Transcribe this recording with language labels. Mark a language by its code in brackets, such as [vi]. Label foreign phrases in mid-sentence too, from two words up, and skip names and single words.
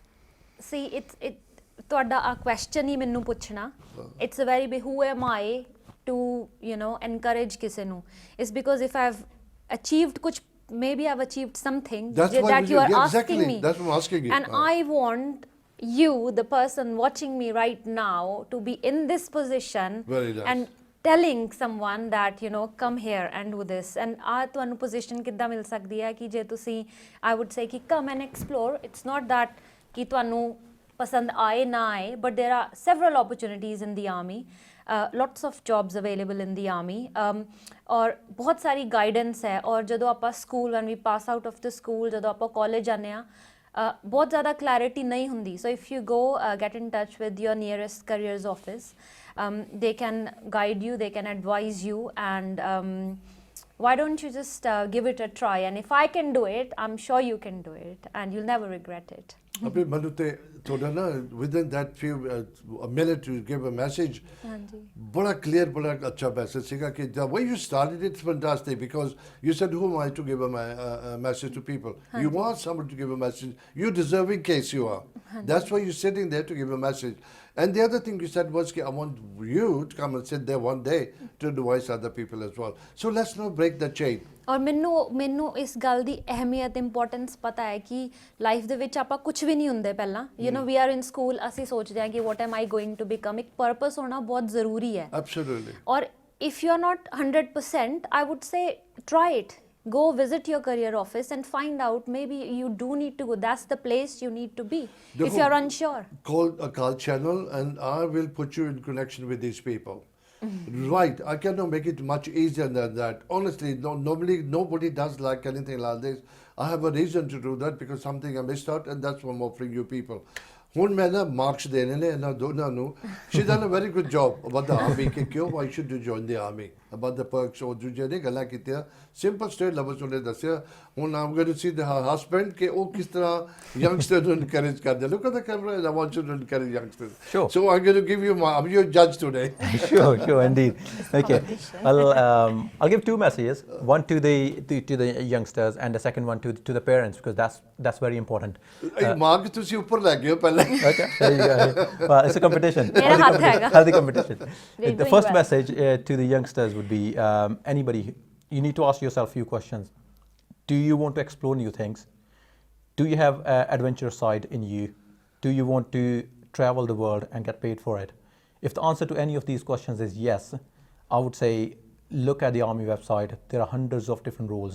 [en] see it [pa] ਤੁਹਾਡਾ ਆ ਕੁਐਸਚਨ ਹੀ ਮੈਨੂੰ ਪੁੱਛਣਾ [en] it's a very big who am I to encourage [pa] ਕਿਸੇ ਨੂੰ [en] is because if I've achieved kuch maybe I've achieved something that you are asking me that's what I'm asking you and I want you the person watching me right now to be in this position and telling someone that come here and do this and [pa] ਤੁਹਾਨੂੰ position ਕਿੱਦਾਂ ਮਿਲ ਸਕਦੀ ਹੈ ਕਿ ਜੇ ਤੁਸੀਂ [en] I would say ਕਿ come and explore it's not that [pa] ਕਿ ਤੁਹਾਨੂੰ ਪਸੰਦ ਆਏ ਨਾ ਆਏ [en] but there are several opportunities in the army lots of jobs available in the army [pa] ਔਰ ਬਹੁਤ ਸਾਰੀ guidance ਹੈ ਔਰ ਜਦੋਂ ਆਪਾਂ school [en] when we pass out of the school [pa] ਜਦੋਂ ਆਪਾਂ college ਜਾਂਦੇ ਆ ਬਹੁਤ ਜ਼ਿਆਦਾ clarity ਨਹੀਂ ਹੁੰਦੀ [en] so if you go get in touch with your nearest careers office they can guide you they can advise you and why don't you just give it a try and if I can do it I'm sure you can do it and you'll never regret it [pa] ਅਭੀ ਮੈਨੂੰ ਤੇ ਤੁਹਾਡਾ ਨਾ [en] within that few a minute to give a message [pa] ਬੜਾ clear ਬੜਾ ਅੱਛਾ message ਸੀਗਾ ਕਿ [en] the way you started it's fantastic because you said who am I to give a message to people you want someone to give a message you deserving case you are that's why you're sitting there to give a message and the other thing you said was I want you to come and sit there one day to advise other people as well so let's not break the chain [pa] ਔਰ ਮੈਨੂੰ ਇਸ ਗੱਲ ਦੀ ਅਹਿਮੀਅਤ ਇੰਪੋਰਟੈਂਸ ਪਤਾ ਹੈ ਕਿ ਲਾਈਫ ਦੇ ਵਿੱਚ ਆਪਾਂ ਕੁਝ ਵੀ ਨਹੀਂ ਹੁੰਦੇ ਪਹਿਲਾਂ [en] we are in school [pa] ਅਸੀਂ ਸੋਚਦੇ ਹਾਂ ਕਿ [en] what am I going to become [pa] ਇੱਕ ਪਰਪਸ ਹੋਣਾ ਬਹੁਤ ਜ਼ਰੂਰੀ ਹੈ [en] ਐਬਸੋਲੂਟਲੀ ਔਰ if you are not 100% I would say try it go visit your career office and find out maybe you do need to go that's the place you need to be if you are unsure call Akaal Channel and I will put you in connection with these people right I cannot make it much easier than that honestly normally nobody does like anything like this I have a reason to do that because something I missed out and that's why I'm offering you people [pa] ਹੁਣ ਮੈਂ ਨਾ ਮਾਰਕਸ ਦੇਣੇ ਨੇ ਇਹਨਾਂ ਦੋਨਾਂ ਨੂੰ [en] she's done a very good job about the army [pa] ਕਿ ਕਿਉਂ [en] why should you join the army about the perks [pa] ਉਹ ਦੂਜੇ ਨੇ ਗੱਲਾਂ ਕੀਤੀਆਂ [en] simple straight levels [pa] ਉਹਨੇ ਦੱਸਿਆ ਹੁਣ [en] I'm going to see the husband [pa] ਕਿ ਉਹ ਕਿਸ ਤਰ੍ਹਾਂ youngsters ਨੂੰ encourage ਕਰਦੇ [en] look at the camera and I want you to encourage youngsters sure so I'm going to give you I'm your judge today sure indeed okay I'll give two messages one to the youngsters and the second one to the parents because that's very important [pa] ਮਾਰਕ ਤੁਸੀਂ ਉੱਪਰ ਲੈ ਗਏ ਪਹਿਲਾਂ [en] okay there you go well it's a competition healthy competition the first message to the youngsters would be anybody you need to ask yourself a few questions do you want to explore new things do you have an adventurous side in you do you want to travel the world and get paid for it if the answer to any of these questions is yes I would say look at the army website, there are hundreds of different roles.